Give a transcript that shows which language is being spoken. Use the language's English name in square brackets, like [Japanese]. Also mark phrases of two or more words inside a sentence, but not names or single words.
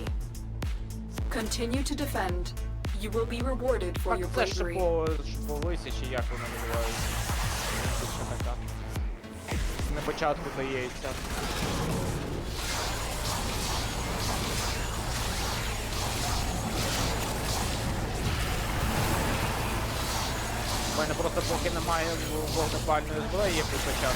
[English] Continue to defend. You will be rewarded for [Ukrainian] Так, [English] your [Ukrainian] це [English] bravery. [Ukrainian] шиповиця, чи як вона називається? Більше така. На початку дається. У мене просто поки немає вогнепальної зброї, як прокачати.